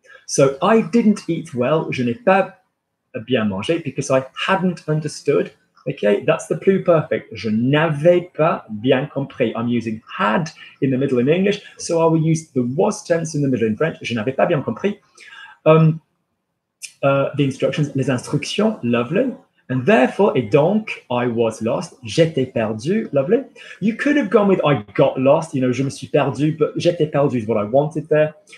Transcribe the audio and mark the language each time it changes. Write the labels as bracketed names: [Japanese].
[English] So I didn't eat well, [French] je n'ai pas bien mangé, [English] because I hadn't understood. Okay, that's the pluperfect. [French] Je n'avais pas bien compris. [English] I'm using had in the middle in English, so I will use the was tense in the middle in French. [French] Je n'avais pas bien compris. [English] The instructions, les instructions, lovely. And therefore, et donc, I was lost. [French] J'étais perdu, [English] lovely. You could have gone with I got lost, you know, [French] je me suis perdu, [English] but j'étais perdu is what I wanted there.